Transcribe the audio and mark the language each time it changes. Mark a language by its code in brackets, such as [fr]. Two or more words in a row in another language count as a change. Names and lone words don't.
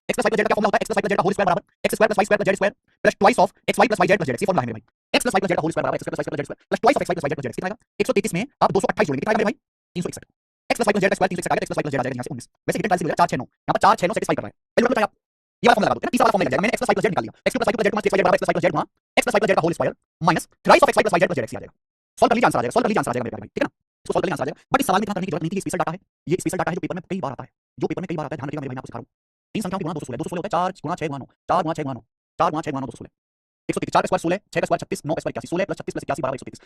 [hi] x + y + z का फॉर्मूला होता है x + y + z का [en] whole square [hi] बराबर x² + y² + z² [en] plus twice of [hi] xy + yz + zx। ये फॉर्मूला है मेरे भाई, x + y + z का [en] whole square [hi] बराबर x² + y + z² [en] plus twice of [hi] xy + yz + zx। कितना आएगा 133 में आप 228 जोड़ेंगे, कितना आएगा मेरे भाई 361। x + y + z का स्क्वायर 361 आएगा, x + y + z आ जाएगा यहां से 19। वैसे [en] hidden calculate [hi] 4 6 9, यहां पर 4 6 9 सेटिस्फाई कर रहा है। पहले बताइए आप ये वाला फॉर्मूला लगा दो, तीसरा वाला फॉर्मूला लग जाएगा। मैंने x + y + z निकाल लिया, x³ + y + z = xy बराबर x + y + z गुणा x + y + z का [en] whole square minus thrice of [hi] xy + yz + zx आ जाएगा। सॉल्व कर लीजिए, आंसर आ जाएगा, सॉल्व कर लीजिए, आंसर आ जाएगा मेरे प्यारे भाई, ठीक है ना। इसको सॉल्व कर लीजिए, आंसर आ जाएगा। बट इस सवाल में इतना करने की जरूरत नहीं थी, [en] special data [hi] है, ये [en] special data [hi] है जो पेपर में कई बार आता है, जो पेपर में कई बार आता है। ध्यान रखिएगा मेरे भाई, मैं आपको सिखा रहा हूं। तीन संख्याओं की गुणा 216, 216 होता है 4 गुणा 6 गुणा 9, 4 गुणा 6 गुणा 9, 4 गुणा 6 गुणा 9 216। 133, 4 का स्क्वायर 16, 6 का स्क्वायर 36, 9 का स्क्वायर 81, 16 + 36 + 81 बराबर 133।